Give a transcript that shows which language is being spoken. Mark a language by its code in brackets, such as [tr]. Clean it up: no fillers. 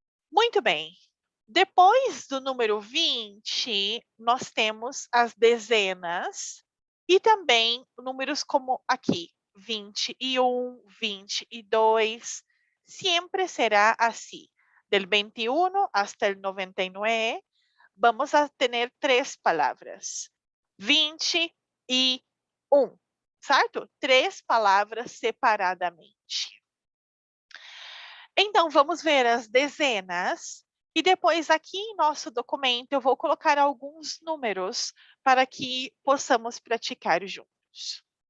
[pt] Muito bem. Depois do número 20, nós temos as dezenas e também números como aqui, 21, 22. Sempre será assim. [es] Del 21 hasta el 99, vamos a tener 3 palavras. [pt] 21, certo? 3 palavras separadamente. Então, vamos ver as dezenas. E depois, aqui em nosso documento, eu vou colocar alguns números para que possamos praticar juntos.